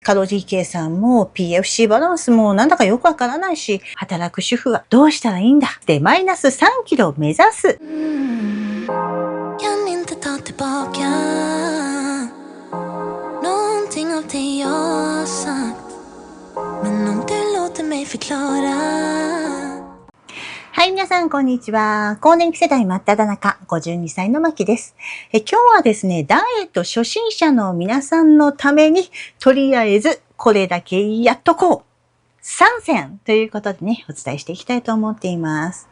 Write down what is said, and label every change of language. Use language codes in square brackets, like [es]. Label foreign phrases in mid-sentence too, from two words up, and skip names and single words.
[ja] カロリー計算も PFC バランスもなんだかよくわからないし、働く主婦はどうしたらいいんだで、マイナス3キロを目指す。 [sv] Kan inte ta tillbaka någonting av det jag sagt. Men om du låter mig förklara. [ja] はい、皆さん、こんにちは。更年期世代真っ只中、52歳のまきです。今日はですね、ダイエット初心者の皆さんのために、とりあえず、これだけやっとこう。参戦ということでね、お伝えしていきたいと思っています。